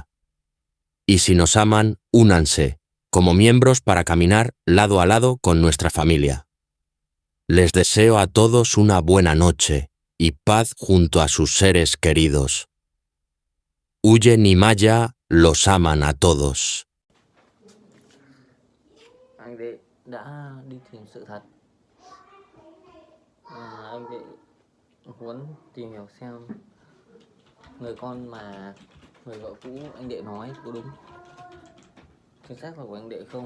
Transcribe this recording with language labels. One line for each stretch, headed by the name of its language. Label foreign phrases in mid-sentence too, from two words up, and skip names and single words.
Spanish: Y si nos aman, únanse, como miembros para caminar lado a lado con nuestra familia. Les deseo a todos una buena noche y paz junto a sus seres queridos. Huyen y Maya los aman a todos.
Vietnamese: Anh đệ đã đi tìm sự thật. Anh đệ muốn tìm hiểu xem người con mà người vợ cũ anh đệ nói có đúng chính xác là của anh đệ không.